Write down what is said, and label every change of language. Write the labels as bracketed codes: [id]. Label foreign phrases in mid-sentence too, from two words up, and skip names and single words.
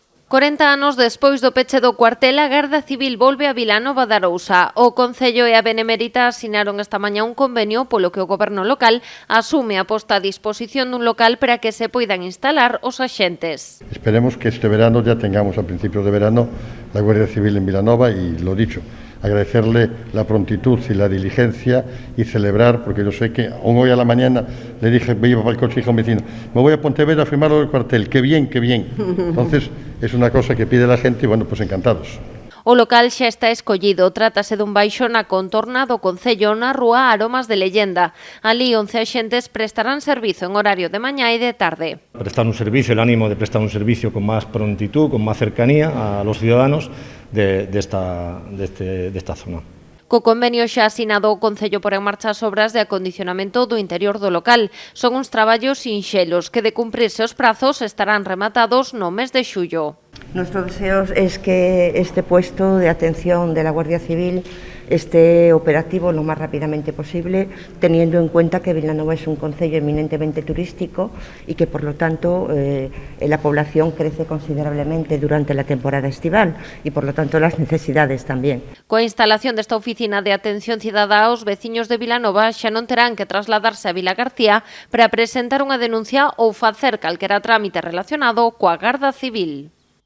[gl] 40 anos despois do peche do cuartel, a Garda Civil volve a Vilanova de Arousa. O Concello e a Benemérita asinaron esta mañá un convenio polo que o goberno local asume a posta a disposición dun local para que se poidan instalar os axentes. [es] Esperemos que este verano ya tengamos a principios de verano la Guardia Civil en Vilanova y lo dicho, agradecerle la prontitud y la diligencia y celebrar, porque yo sé que aún hoy a la mañana le dije, me iba para el coche y a un vecino, me voy a Pontevedra a firmar lo del cuartel, qué bien, qué bien. Entonces es una cosa que pide la gente y bueno, pues encantados. [gl] O local xa está escollido. Trátase dun baixo na contorna do Concello na rúa Aromas de Leyenda. Alí 11 axentes prestarán servizo en horario de mañá e de tarde. [es] Prestar un servicio, el ánimo de prestar un servicio con más prontitud, con más cercanía a los ciudadanos de esta zona. [gl] Co convenio xa asinado o Concello por en marcha as obras de acondicionamento do interior do local. Son uns traballos sinxelos que, de cumprirse os prazos, estarán rematados no mes de xullo. [es] Nuestro deseo es que este puesto de atención de la Guardia Civil esté operativo lo más rápidamente posible, teniendo en cuenta que Vilanova es un concello eminentemente turístico y que, por lo tanto, la población crece considerablemente durante la temporada estival y, por lo tanto, las necesidades también. [gl] Coa instalación desta oficina de atención cidadá, os veciños de Vilanova xa non terán que trasladarse a Vilagarcía para presentar unha denuncia ou facer calquera trámite relacionado coa Garda Civil.